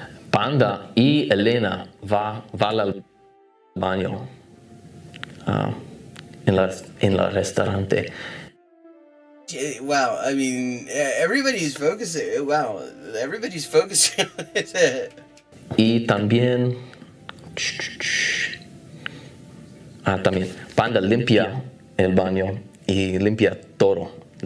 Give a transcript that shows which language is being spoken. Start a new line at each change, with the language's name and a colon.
Spanish: Panda y Elena van al baño en la restaurante.
English: Wow, I mean, everybody's focusing. Wow, everybody's focusing on it.
Spanish: Y también, también Panda limpia el baño y limpia todo.